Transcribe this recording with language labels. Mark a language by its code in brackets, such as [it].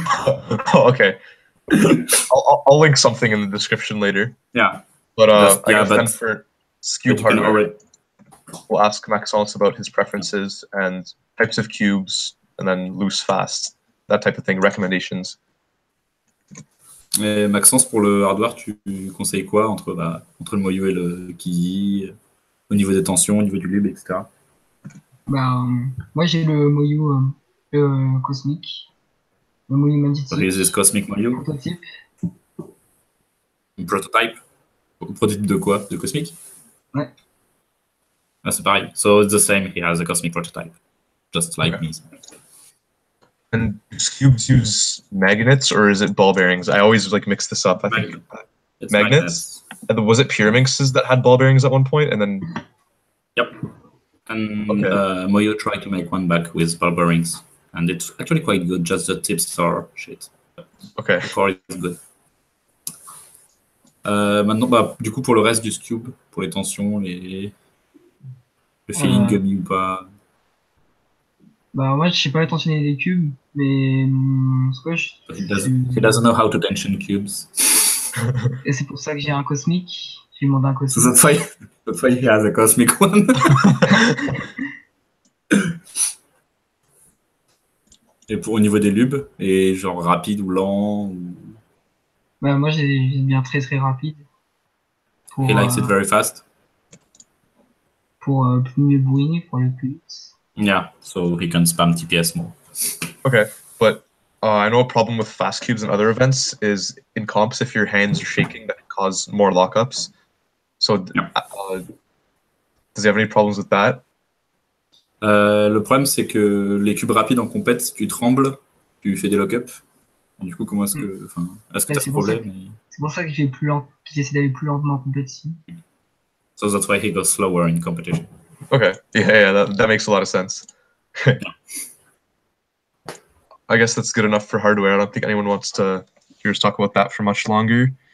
[en] Oh, okay. I'll link something in the description later. Yeah. But I guess then for Skewb hardware, we'll ask Maxence about his preferences and types of cubes, and then loose, fast, that type of thing, recommendations. [fr] Et Maxence, pour le hardware, tu conseilles quoi entre le Moyo et le Kiyi, au niveau des tensions, au niveau du lube, etc. Bah, moi, j'ai le Moyo cosmique, le Moyo [en] Release [fr] magnétique, [en] Cosmic Moyo, [fr] prototype. prototype. Prototype de quoi? De Cosmic? Ouais. Ah, c'est pareil. [en] So it's the same. He has a Cosmic prototype, just like Okay. me. And do Skewbs use magnets or is it ball bearings? I always like mix this up. I think It's magnets. And was it Pyraminx's that had ball bearings at one point, and then? Yep. And Okay. Moyo tried to make one back with ball bearings, and it's actually quite good. Just the tips are shit. Okay. The core is good. [fr] Maintenant, bah, du coup, pour le reste du Skewb, pour les tensions, le feeling gummy ou pas. Bah, moi, je sais pas tensionner les cubes, mais c'est quoi, [en] He doesn't know how to tension cubes. [fr] Et c'est pour ça que j'ai un cosmique. J'ai demandé un [en] So [fr] cosmique. [en] that's why he has a cosmic one. [fr] Et au niveau des lubes, et genre rapide ou lent ou... Bah, moi, j'ai bien très très rapide. Pour, [en] He likes it very fast. [fr] Pour plus mieux bourriner, pour aller plus vite. [en] Yeah, so he can spam TPS more. Okay, but I know a problem with fast cubes and other events is in comps, if your hands are shaking, that can cause more lockups. So, does he have any problems with that? [fr] Le problème, c'est que les cubes rapides en compète, si tu trembles, tu fais des lock-ups. Du coup, comment est-ce que... Enfin, est-ce que tu as ce problème? C'est pour ça que j'essaie d'aller plus lentement en compétition. [en] So that's why he goes slower in competition. Okay, yeah, that makes a lot of sense. I guess that's good enough for hardware. I don't think anyone wants to hear us talk about that for much longer.